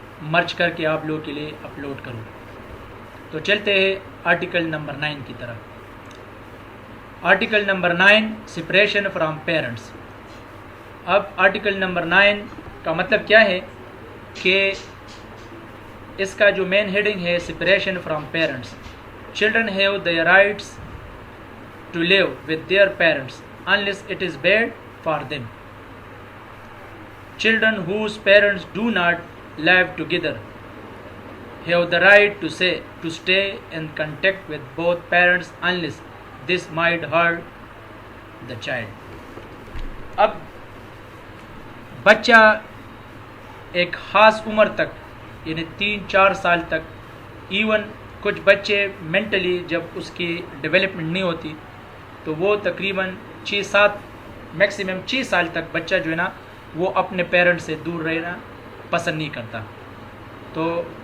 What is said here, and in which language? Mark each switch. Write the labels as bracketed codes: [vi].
[ur] مرج کر کے آپ لوگوں کے لیے اپلوڈ کروں۔ تو چلتے ہیں آرٹیکل نمبر 9 کی طرف۔ Article number 9، [en] Separation from parents. [ur] اب آرٹیکل نمبر 9 کا مطلب کیا ہے کہ اس کا جو مین ہیڈنگ ہے separation from parents. [en] Children have their rights to live with their parents unless it is bad for them. Children whose parents do not live together have the right to stay in contact with both parents unless this might hurt the child. [ur] اب بچہ ایک خاص عمر تک یعنی 3-4 سال تک، even کچھ بچے مینٹلی جب اس کی ڈیولپمنٹ نہیں ہوتی تو وہ تقریباً 6-7 میکسیمم 6 سال تک بچہ جو ہے نا وہ اپنے پیرنٹ سے دور رہنا پسند نہیں کرتا۔ تو